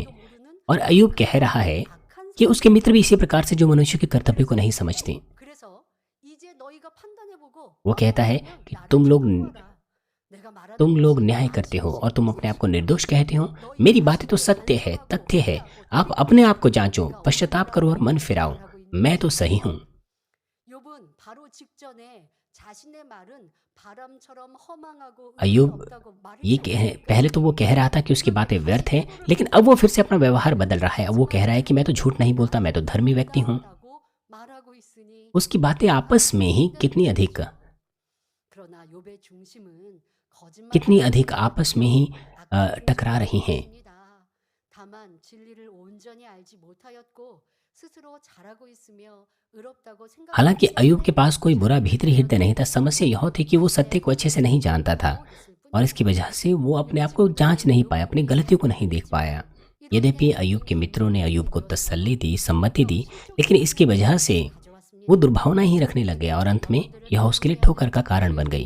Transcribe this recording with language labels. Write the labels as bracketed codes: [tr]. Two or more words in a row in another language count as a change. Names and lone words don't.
[hi] और अय्यूब कह रहा है कि उसके मित्र भी इसी प्रकार से जो मनुष्य के कर्तव्य को नहीं समझते। वो कहता है कि तुम लोग न्याय करते हो और तुम अपने आप को निर्दोष कहते हो। मेरी बातें तो सत्य है, तथ्य है। आप अपने आप को जांचो, पश्चाताप करो और मन फिराओ। मैं तो सही हूँ। [ko] 욥은 바로 직전에 자신의 말은 바람처럼 허망하고 의미 [hi] अय्यूब [ko] 없다고 말을 [hi] ये पहले तो वो कह रहा था कि उसकी बातें व्यर्थ हैं, लेकिन अब वो फिर से अपना व्यवहार बदल रहा है। अब वो कह रहा है कि मैं तो झूठ नहीं बोलता, मैं तो धर्मी व्यक्ति हूँ। [ko] 라고 말하고 있으니 [hi] उसकी बातें आपस में ही [ko] 그러나 욥의 중심은 [hi] कितनी [ko] 거짓말하는 [hi] अधिक आपस में ही टकरा रही हैं। [ko] 다만 진리를 온전히 알지 못하였고 스스로 잘하고 있으며 의롭다고 [hi] हालांकि [ko] 생각하고 [hi] अय्यूब के पास कोई बुरा भीतरी हृदय नहीं था। समस्या यह थी कि वो सत्य को अच्छे से नहीं जानता था और इसकी वजह से वो अपने आप को जांच नहीं पाया, अपनी गलतियों को नहीं देख पाया। यद्यपि अय्यूब के मित्रों ने अय्यूब को तसल्ली दी, सम्मति दी, लेकिन इसकी वजह से वो दुर्भावना ही रखने लग गया और अंत में यह उसके लिए ठोकर का कारण बन गई।